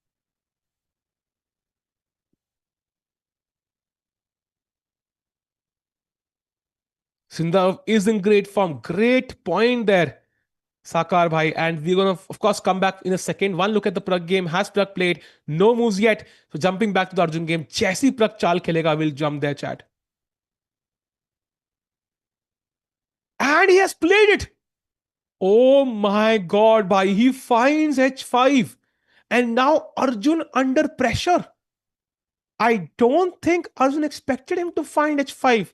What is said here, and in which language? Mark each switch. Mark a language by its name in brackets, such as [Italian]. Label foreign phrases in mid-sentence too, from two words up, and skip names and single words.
[English] Sindarov is in great form. Great point there, Sakar bhai. And we're going to, of course, come back in a second. One look at the PRAGG game. Has PRAGG played? No moves yet. So jumping back to the Arjun game. [Hindi] जैसी PRAGG चाल खेलेगा, [English] will jump there, chat. And he has played it. Oh my God, bhai. He finds h5. And now Arjun under pressure. I don't think Arjun expected him to find h5.